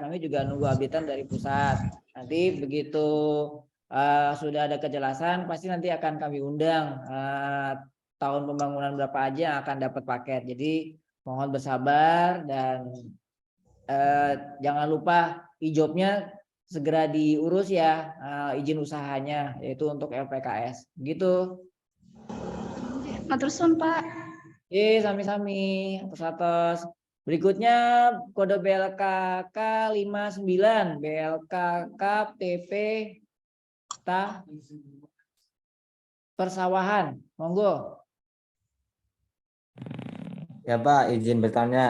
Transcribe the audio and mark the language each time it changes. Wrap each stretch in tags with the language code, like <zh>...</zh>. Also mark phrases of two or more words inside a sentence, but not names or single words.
<id>Kami juga nunggu updatean dari pusat. Nanti begitu sudah ada kejelasan, pasti nanti akan kami undang tahun pembangunan berapa aja yang akan dapat paket. Jadi mohon bersabar dan jangan lupa ijobnya segera diurus ya, izin usahanya, yaitu untuk LPKS. Gitu.</id> <jv>Matur suwun, Pak. Sami-sami.</jv> <id>Atas. Berikutnya kode BLKK 59, BLKK PP Persawahan. Monggo. Ya Pak, izin bertanya.</id>